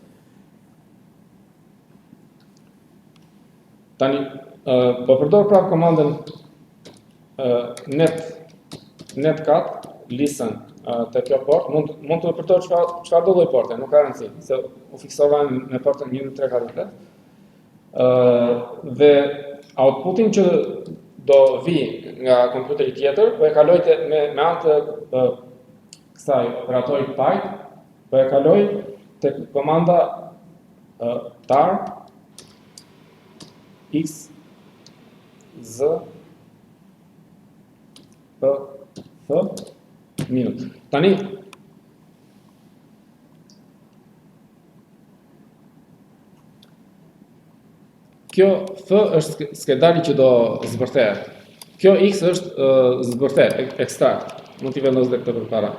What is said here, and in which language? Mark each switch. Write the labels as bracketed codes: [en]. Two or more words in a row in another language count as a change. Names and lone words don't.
[sq] Tani po përdor prapë komandën [en] netcat listen [sq] te kjo port, mund të përdor çfarë do lloj porte, nuk ka rëndësi, se u fiksova në portën 1345. Dhe outputin që do vi nga kompjuteri tjetër, po e kaloj me anë të kësaj operatori Python, po e kaloj tek komanda tar x z p f minut. Tani kjo f është skedari që do zbërthehet. Kjo x është zbërthet, ekstrakt. Mund t'i vendos dhe këtë përpara.